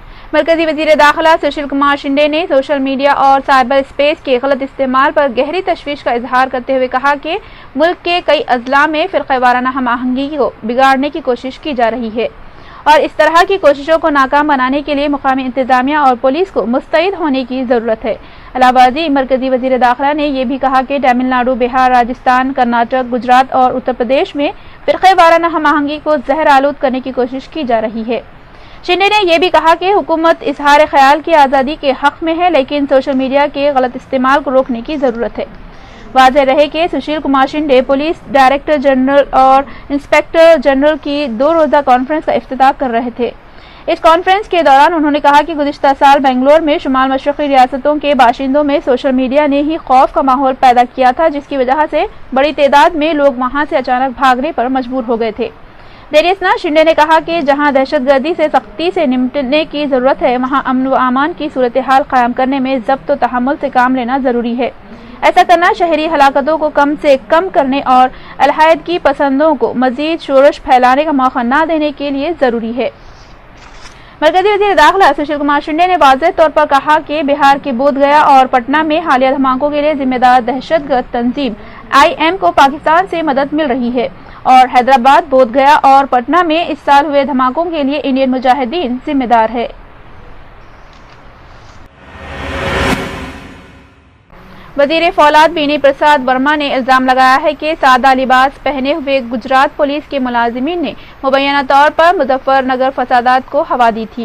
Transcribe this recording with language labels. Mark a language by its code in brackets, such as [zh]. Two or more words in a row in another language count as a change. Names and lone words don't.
[ur] مرکزی وزیر داخلہ سشیل کمار شنڈے نے سوشل میڈیا اور سائبر اسپیس کے غلط استعمال پر گہری تشویش کا اظہار کرتے ہوئے کہا کہ ملک کے کئی اضلاع میں فرقہ وارانہ ہم آہنگی کو بگاڑنے کی کوشش کی جا رہی ہے اور اس طرح کی کوششوں کو ناکام بنانے کے لیے مقامی انتظامیہ اور پولیس کو مستعد ہونے کی ضرورت ہے۔ علاوہ ازیں مرکزی وزیر داخلہ نے یہ بھی کہا کہ تمل ناڈو، بہار، راجستھان، کرناٹک، گجرات اور اتر پردیش میں فرقہ وارانہ ہم آہنگی کو زہر آلود کرنے کی کوشش کی جا رہی ہے۔ شنڈے نے یہ بھی کہا کہ حکومت اظہار خیال کی آزادی کے حق میں ہے، لیکن سوشل میڈیا کے غلط استعمال کو روکنے کی ضرورت ہے۔ واضح رہے کہ سشیل کمار شنڈے پولیس ڈائریکٹر جنرل اور انسپکٹر جنرل کی 2 روزہ کانفرنس کا افتتاح کر رہے تھے۔ اس کانفرنس کے دوران انہوں نے کہا کہ گزشتہ سال بنگلور میں شمال مشرقی ریاستوں کے باشندوں میں سوشل میڈیا نے ہی خوف کا ماحول پیدا کیا تھا، جس کی وجہ سے بڑی تعداد میں لوگ وہاں سے اچانک بھاگنے پر مجبور ہو گئے تھے۔ دیر اثنا شنڈے نے کہا کہ جہاں دہشت گردی سے سختی سے نمٹنے کی ضرورت ہے، وہاں امن و امان کی صورتحال قائم کرنے میں ضبط و تحمل سے کام لینا ضروری ہے۔ ایسا کرنا شہری ہلاکتوں کو کم سے کم کرنے اور علیحدگی پسندوں کو مزید شورش پھیلانے کا موقع نہ دینے کے لیے ضروری ہے۔ مرکزی وزیر داخلہ سشیل کمار شنڈے نے واضح طور پر کہا کہ بہار کے بودھ گیا اور پٹنہ میں حالیہ دھماکوں کے لیے ذمہ دار دہشت گرد تنظیم IM کو پاکستان سے مدد مل رہی ہے اور حیدرآباد، بودھ گیا اور پٹنہ میں اس سال ہوئے دھماکوں کے لیے انڈین مجاہدین ذمہ دار ہے۔ وزیر فولاد بینی پرساد ورما نے الزام لگایا ہے کہ سادہ لباس پہنے ہوئے گجرات پولیس کے ملازمین نے مبینہ طور پر مظفر نگر فسادات کو ہوا دی تھی۔